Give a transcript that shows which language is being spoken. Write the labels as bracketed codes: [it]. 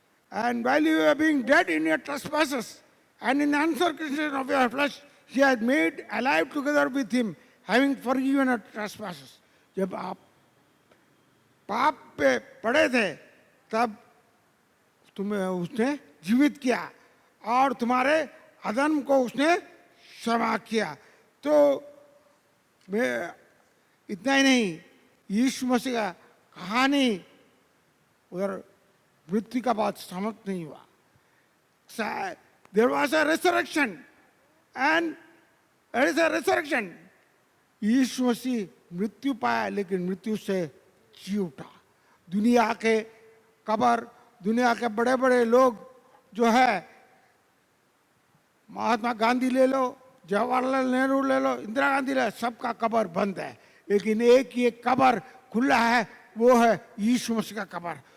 [en] And while you were being dead in your trespasses and in the uncircumcision of your flesh, He had made alive together with Him, having forgiven your trespasses। [hi] जब आप पाप पे पड़े थे तब तुम्हें उसने जीवित किया और तुम्हारे अधर्म को उसने क्षमा किया। तो मैं इतना ही नहीं, यीशु मसीह का कहानी उधर मृत्यु का बाद समाप्त नहीं हुआ। [en] There was a resurrection, and there is a resurrection। [hi] यीशु मसीह मृत्यु पाया, लेकिन मृत्यु से जी उठा। दुनिया के कब्र, दुनिया के बड़े बड़े लोग जो है, महात्मा गांधी ले लो, जवाहरलाल नेहरू ले लो, इंदिरा गांधी ले लो, सबका कब्र बंद है, लेकिन एक ही एक कब्र खुला है, वो है यीशु मसीह का कब्र।